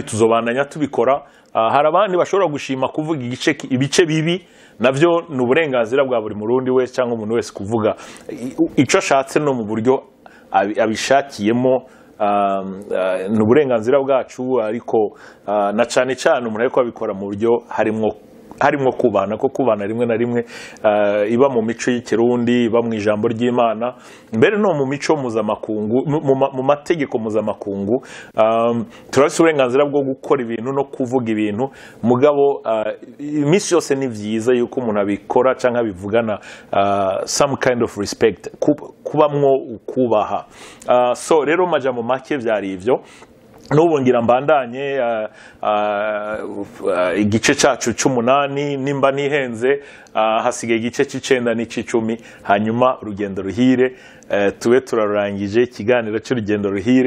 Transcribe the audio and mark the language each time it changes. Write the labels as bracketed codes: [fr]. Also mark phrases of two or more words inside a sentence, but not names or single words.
[rn] tuzobandanya tubikora hari abandi bashobora gushima kuvuga ibice bibi navyo ni uburenganzira bwa buri murundi wese cyangwa umuntu wese kuvuga ico ashatse no mu buryo abishakiyemo ni uburenganzira bwacu ariko na cane umuntu ariko abikora mu buryo harimo harimo kubana ko kubana rimwe na rimwe iba mu mico y'ikirundi, iba mu ijambo ry'Imana, mbere no mu mico mpuzamakungu, mu mategeko mpuzamakungu. Turafite uburenganzira bwo gukora ibintu no kuvuga ibintu, mugabo iminsi yose ni byiza yuko umuntu abikora cyangwa abivugana [en] some kind of respect, [rn] kubamwo ukubaha. So rero majambo make byari ivyo. N'ubu ngira mbandanye igice cyacu c'8 nimba nihenze, hasigaye igice c'9 n'c'10, hanyuma urugendo ruhire tube turarangije ikiganiro cy'urugendo ruhire.